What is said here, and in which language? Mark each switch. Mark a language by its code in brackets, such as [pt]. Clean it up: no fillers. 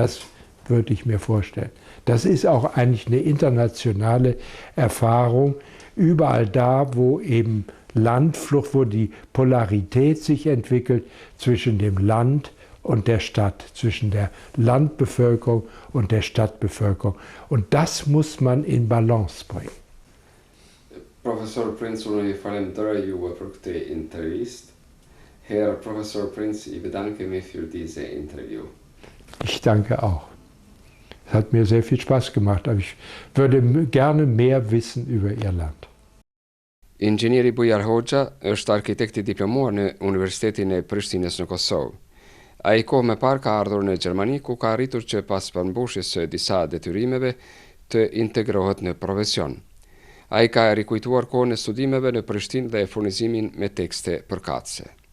[de] Das würde ich mir vorstellen. Das ist auch eigentlich eine internationale Erfahrung. Überall da, wo eben Landflucht, wo die Polarität sich entwickelt zwischen dem Land und der Stadt, zwischen der Landbevölkerung und der Stadtbevölkerung. Und das muss man in Balance bringen. [sq] Professor Prince, unë I falenderoj juve për këtë intervistë. [de] Herr Professor Prince, ich bedanke mich für diese Interview. Ich danke auch. Es hat mir sehr viel Spaß gemacht, aber ich würde gerne mehr wissen über Ihr Land. [sq] Inxhinieri Bujar Hoxha është arkitekti diplomuar në Universitetin e Prishtinës në Kosovë. Ai kohë më parë ka ardhur në Gjermani ku ka arritur që pas përmbushjes së disa detyrimeve të integrohet në profesion. Ai ka rikujtuar kohën e studimeve në Prishtinë dhe furnizimin me tekste përkatëse.